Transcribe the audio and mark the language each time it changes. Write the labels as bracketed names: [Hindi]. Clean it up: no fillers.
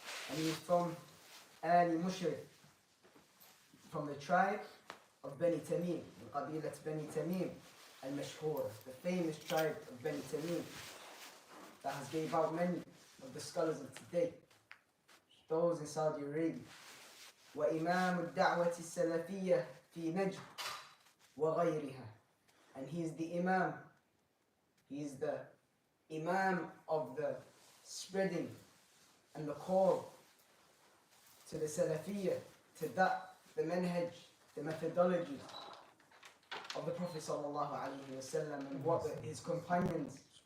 [English] And he is from Ali Mushrik, from the tribe of Bani Tamim, Qabilat Bani Tamim al-Mashhur, the famous tribe of Bani Tamim that has gave out many of the scholars of today, those in Saudi Arabia. [Arabic] وإمام الدعوة السلفية في نجد وغيرها. [English] And he is the Imam, he is the Imam of the spreading and the call to the Salafiyah, to that, the manhaj, the methodology of the Prophet sallallahu alaihi wasallam, and what his companions